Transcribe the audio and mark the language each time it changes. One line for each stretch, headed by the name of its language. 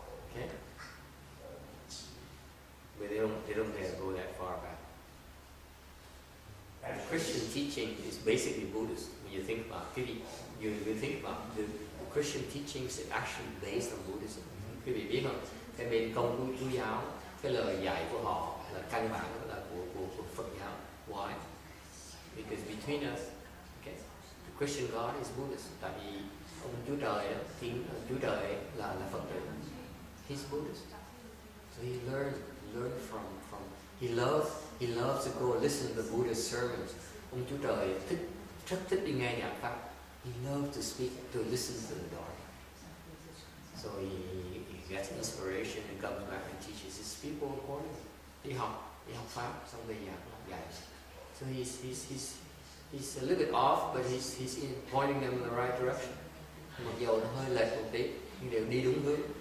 English: Okay? But they don't have to go that far back. Christian teaching is basically Buddhist. When you think about it, you think about the Christian teachings is actually based on Buddhism.
Vietnamese: Quý vị biết không? Cái bên công của giáo, cái lời dạy của họ là căn bản là của Phật giáo.
English: Why? Because between us, okay, the Christian God is Buddhist.
Vietnamese: Tại vì ông Chúa Trời đó, Chúa Trời ấy là Phật tử.
English: He's Buddhist. So he learned from he loves to go listen to the Buddhist sermons.
Vietnamese: Ông Chúa Trời rất thích đi nghe giảng pháp.
English: He loves to speak, to listen to the Dharma. So he gets inspiration and comes back and teaches his people accordingly.
Vietnamese: Đi học pháp xong về dạy.
English: So he's a little bit off, but he's pointing them in the right direction.
Vietnamese: Mặc dầu nó hơi lệch một tí, nhưng đều đi đúng hướng.